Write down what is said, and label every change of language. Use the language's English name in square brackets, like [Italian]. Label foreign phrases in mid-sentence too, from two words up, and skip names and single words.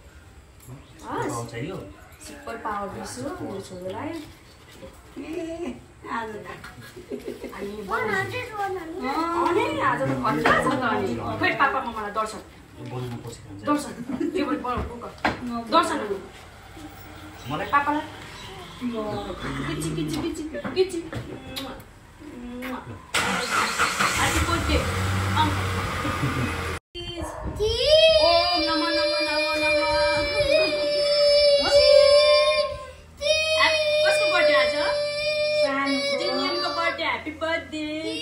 [English] super power [Nepali] दिन्छु मेरो छोरालाई आज त खतरा छ त अनि खोइ पापामा मलाई दर्शन के दर्शन मलाई पापालाई किची आज पोते [Sanskrit] ओम नमः नमः नमः नमः [Nepali] कसको बर्थडे आज जिन्यनको बर्थडे [English] happy birthday